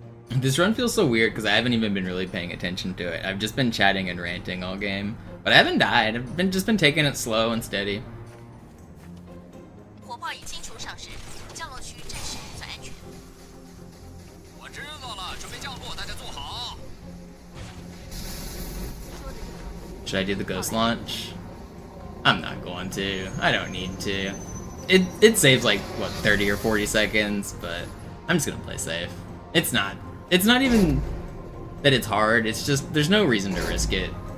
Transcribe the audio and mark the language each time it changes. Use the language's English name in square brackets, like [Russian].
[English] This run feels so weird because I haven't even been really paying attention to it. I've just been chatting and ranting all game. But I haven't died. I've just been taking it slow and steady. [Chinese] 火炮已清除上市，降落区暂时算安全。我知道了，准备降落，大家坐好。 [English] Should I do the ghost launch? I'm not going to. I don't need to. It saves like, what, 30 or 40 seconds, but I'm just gonna play safe. It's not even that it's hard, it's just there's no reason to risk it.